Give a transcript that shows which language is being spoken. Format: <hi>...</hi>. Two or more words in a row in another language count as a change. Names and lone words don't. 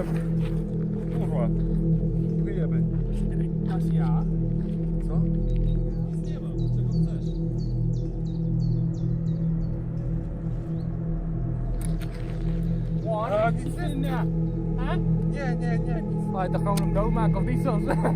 <pl>Kurwa. Wyjeby. Dasz ja? Co? Nic nie mam, czego chcesz? A, nic nie. A? Nie, nie, nie.</pl> <nl>Maar dan gaan we hem doodmaken of niet soms?</nl>